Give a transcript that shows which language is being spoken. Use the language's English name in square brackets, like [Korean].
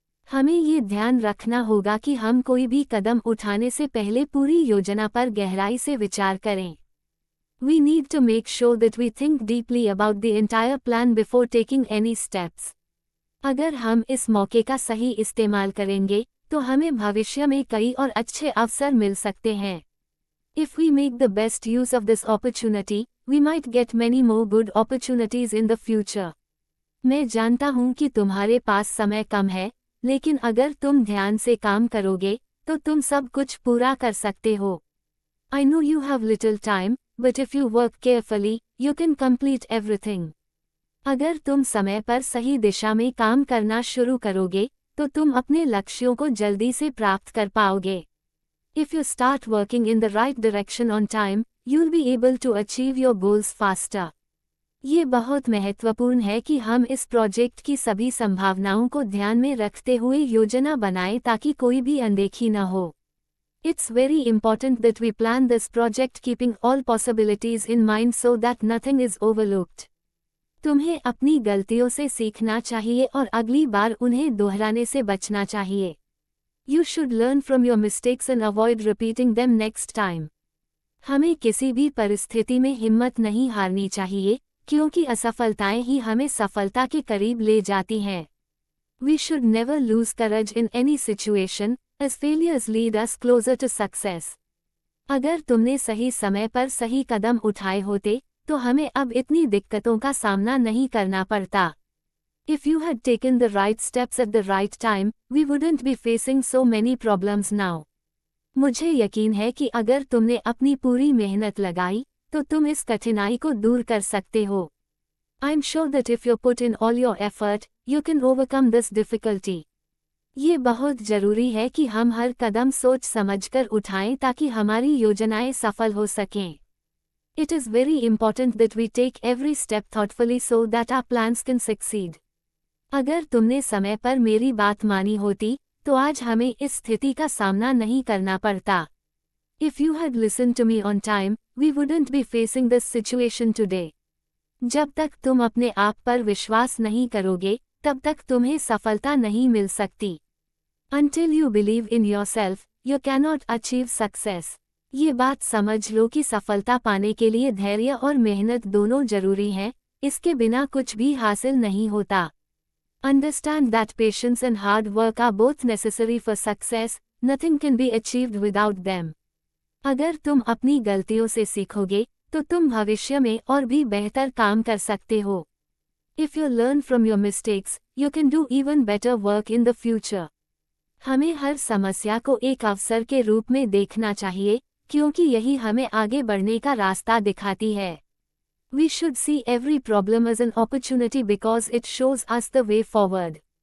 [Hindi] हमें ये ध्यान रखना होगा कि हम कोई भी कदम उठाने से पहले पूरी योजना पर गहराई से विचार करें। [English] We need to make sure that we think deeply about the entire plan before taking any steps. [Hindi] अगर हम इस मौके का सही इस्तेमाल करेंगे, तो हमें भविष्य में कई और अच्छे अवसर मिल सकते हैं। [English] If we make the best use of this opportunity, we might get many more good opportunities in the future. [Hindi] मैं जानता हूँ कि तुम्हारे पास समय कम है, लेकिन अगर तुम ध्यान से काम करोगे, तो तुम सब कुछ पूरा कर सकते हो। [English] I know you have little time, but if you work carefully, you can complete everything. [Hindi] अगर तुम समय पर सही दिशा में काम करना शुरू करोगे, तो तुम अपने लक्ष्यों को जल्दी से प्राप्त कर पाओगे। [English] If you start working in the right direction on time, you'll be able to achieve your goals faster. [Hindi] ये बहुत महत्वपूर्ण है कि हम इस प्रोजेक्ट की सभी संभावनाओं को ध्यान में रखते हुए योजना बनाएं ताकि कोई भी अनदेखी न हो। [English] It's very important that we plan this project keeping all possibilities in mind so that nothing is overlooked. [Hindi] तुम्हें अपनी गलतियों से सीखना चाहिए और अगली बार उन्हें दोहराने से बचना चाहिए। [English] You should learn from your mistakes and avoid repeating them next time. [Hindi] हमें किसी भी परिस्थिति में हिम्मत नहीं हारनी चाहिए, क्योंकि असफलताएं ही हमें सफलता के करीब ले जाती हैं। [English] We should never lose courage in any situation, as failures lead us closer to success. [Hindi] अगर तुमने सही समय पर सही कदम उठाए होते, तो हमें अब इतनी दिक्कतों का सामना नहीं करना पड़ता। [English] If you had taken the right steps at the right time, we wouldn't be facing so many problems now. [Hindi] मुझे यकीन है कि अगर तुमने अपनी पूरी मेहनत लगाई, तो तुम इस कठिनाई को दूर कर सकते हो। [English] I'm sure that if you put in all your effort, you can overcome this difficulty. [Hindi] ये बहुत जरूरी है कि हम हर कदम सोच समझकर उठाएं ताकि हमारी योजनाएं सफल हो सकें। [English] It is very important that we take every step thoughtfully so that our plans can succeed. [Hindi] अगर तुमने समय पर मेरी बात मानी होती, तो आज हमें इस स्थिति का सामना नहीं करना पड़ता। [English] If you had listened to me on time, we wouldn't be facing this situation today. [Hindi] जब तक तुम अपने आप पर विश्वास नहीं करोगे, तब तक तुम्हें सफलता नहीं मिल सकती। [English] Until you believe in yourself, you cannot achieve success. [Hindi] ये बात समझ लो कि सफलता पाने के लिए धैर्य और मेहनत दोनों जरूरी हैं, इसके बिना कुछ भी हासिल नहीं होता। [English] Understand that patience and hard work are both necessary for success, nothing can be achieved without them. [Hindi] अगर तुम अपनी गलतियों से सीखोगे, तो तुम भविष्य में और भी बेहतर काम कर सकते हो। [English] If you learn from your mistakes, you can do even better work in the future. [Hindi] हमें हर समस्या को एक अवसर के रूप में देखना चाहिए, क्योंकि यही हमें आगे बढ़ने का रास्ता दिखाती है। [English] We should see every problem as an opportunity because it shows us the way forward.